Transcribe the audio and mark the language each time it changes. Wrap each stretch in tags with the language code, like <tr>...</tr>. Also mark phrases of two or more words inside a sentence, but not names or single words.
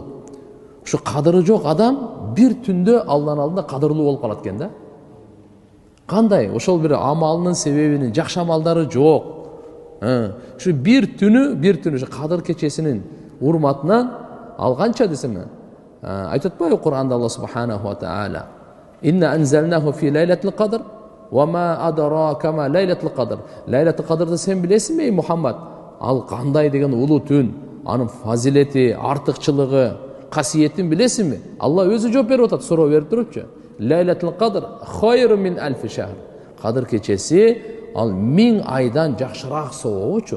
<ky>Ушу кадыры жок адам бир түндө Алланын алдында кадырлуу болуп калат экен да. Кандай? Ошол бир амалынын себебинин, жакшы амалдары жок. Ушу бир түнү ушу кадыр кечесинин урматынан алганча десем, айтып атпайбы Кур'анда Алла</ky> <ar>سبحانه وتعالى: "إنا أنزلناه في ليلة القدر وما أدراك ما ليلة القدر."</ar> <ky>Лейлатил кадрды сен билесиңби, ey Мухаммад? Ал кандай деген улуу түн, анын фазилети, артыкчылыгы, касиетин билесиңби? Алла өзү жооп берип атат, суроо берип турупчу.</ky> <ar>ليلة القدر خير من ألف شهر.</ar> <ky>Кадыр кечеси ал 1000 айдан жакшыраак сообучу.</ky>